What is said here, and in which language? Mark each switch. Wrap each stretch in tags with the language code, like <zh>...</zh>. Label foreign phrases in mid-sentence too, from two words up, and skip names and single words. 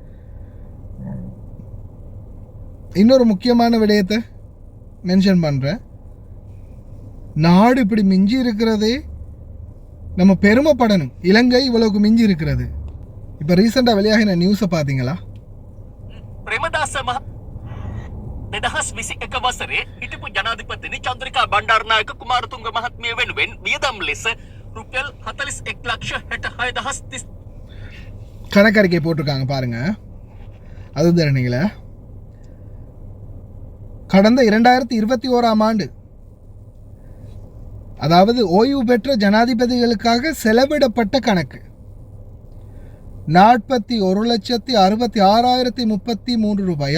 <ta>இன்னொரு முக்கியமான விடயத்தை மென்ஷன் பண்ணுறேன். நாடு இப்படி மிஞ்சி இருக்கிறதே நம்ம பெருமைப்படணும். இலங்கை இவ்வளவுக்கு மிஞ்சி இருக்கிறது. இப்போ ரீசெண்டாக வெளியாகின நியூஸை பார்த்தீங்களா?</ta> <si>ප්‍රේමදාස මහ 2021 වසරේ හිටපු ජනාධිපතිනි චන්ද්‍රිකා බණ්ඩාරනායක කුමාරතුංග මහත්මිය වෙනුවෙන් වියදම් ලෙස රුපියල් 41,66,30</si> <ta>கணக்கறிக்கை போட்டிருக்காங்க பாருங்க. அது தரணிங்களா, கடந்த 2021ஆம் ஆண்டு, அதாவது ஓய்வு பெற்ற ஜனாதிபதிகளுக்காக செலவிடப்பட்ட கணக்கு 41,66,033 ரூபாய்.</ta>